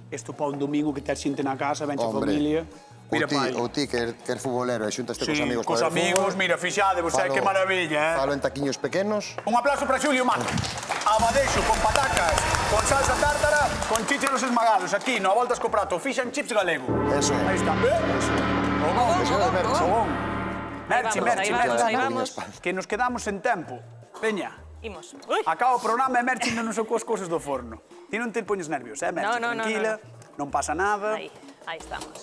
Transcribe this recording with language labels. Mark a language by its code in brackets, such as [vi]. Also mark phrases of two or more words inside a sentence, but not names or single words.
[gl] Isto para un domingo que tes xente na casa, venche a Hombre, familia. Mira, pai. ou ti que er futbolero e xuntaste cos amigos cos para ver amigos, fútbol. mira, fixadevos, que maravilla, Falo en taquiños pequenos. Un aplauso para Xulio Mato. Abadexo con patacas, con salsa tártara, con chícharos esmagados. Aquí, no a voltas co prato, [en] fish and chips [gl] galego. Eso é. Aí está. O bon. Eso é de Merche. O bon. Merche. Aí vamos. Que nos quedamos en tempo. Veña. Imos. Acaba o programa e Merche non nos sacou as cousas do forno. Ti non te poñes nervios, Merche? No. Tranquila, non pasa nada. Aí estamos.